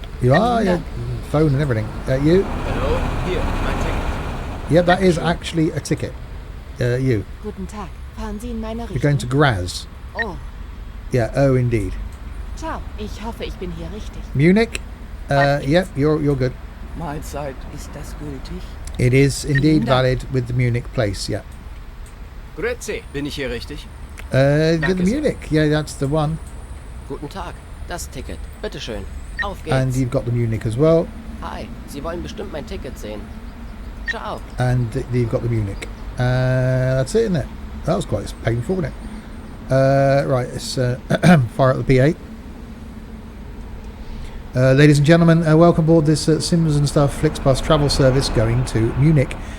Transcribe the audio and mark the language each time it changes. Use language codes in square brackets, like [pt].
[en] You are, your phone and everything. You? Hello, here, my ticket. Yeah, that is actually a ticket. You. [de] Guten Tag. Fahren Sie in meine Richtung? [en] You're going to Graz. Oh, Yeah, oh indeed. ciao. [de] Ich hoffe, ich bin hier richtig. [en] Munich? Yeah, you're good. [de] Mahlzeit. Ist das gültig? [en] It is indeed valid with the Munich place, yeah. [de] Grüezi, bin ich hier richtig? [en] With the Munich, yeah, that's the one. [de] Guten Tag, das Ticket. Bitteschön. Auf geht's. [en] And you've got the Munich as well. [de] Hi, Sie wollen bestimmt mein Ticket sehen. Ciao. [en] And you've got the Munich. That's it, isn't it? That was quite painful, wasn't it? Right, let's fire up the P8. Ladies and gentlemen, welcome aboard this Sims and Stuff Flixbus travel service going to Munich.